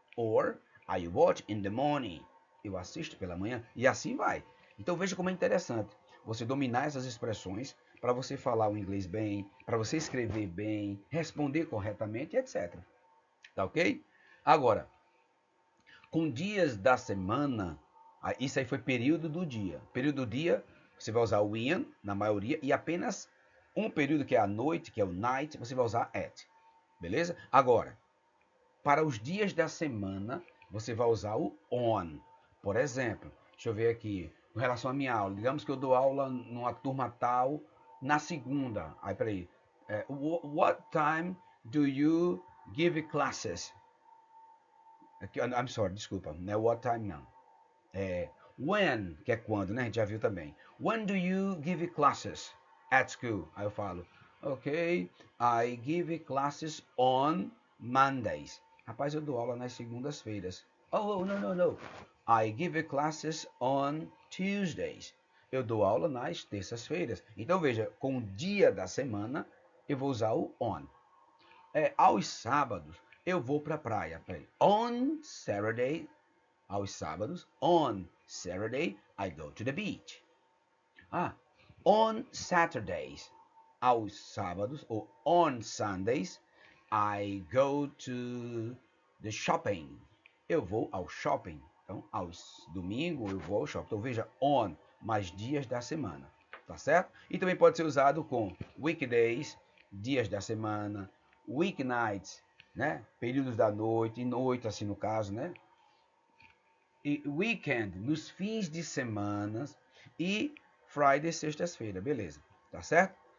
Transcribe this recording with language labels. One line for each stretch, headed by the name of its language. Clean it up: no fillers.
English: Or I watch in the morning.
Portuguese: Eu assisto pela manhã. E assim vai. Então veja como é interessante você dominar essas expressões para você falar o inglês bem, para você escrever bem, responder corretamente, etc. Tá ok? Agora, com dias da semana, isso aí foi período do dia. Período do dia, você vai usar o in na maioria e apenas um período que é a noite, que é o night, você vai usar at. Beleza? Agora, para os dias da semana, você vai usar o on. Por exemplo, deixa eu ver aqui, com relação à minha aula. Digamos que eu dou aula numa turma tal na segunda. Aí, peraí.
English: What time do you give classes? I'm sorry,
Portuguese: desculpa. Não é what time, não. When, que é quando, né? A gente já viu também.
English: When do you give classes at school?
Portuguese: Aí eu falo,
English: ok, I give classes on Mondays.
Portuguese: Rapaz, eu dou aula nas segundas-feiras.
English: Oh, no. I give classes on Tuesdays.
Portuguese: Eu dou aula nas terças-feiras. Então, veja, com o dia da semana, eu vou usar o on. Aos sábados, eu vou para a praia.
English: On Saturday,
Portuguese: aos sábados,
English: on Saturday, I go to the beach. On Saturdays,
Portuguese: aos sábados,
English: ou on Sundays, I go to the shopping.
Portuguese: Eu vou ao shopping. Então, aos domingos, eu vou ao shopping. Então, veja, on, mais dias da semana. Tá certo? E também pode ser usado com weekdays, dias da semana, weeknights, né? Períodos da noite, e noite, assim no caso, né? E weekend, nos fins de semana, e Friday, sextas-feira, beleza, tá certo?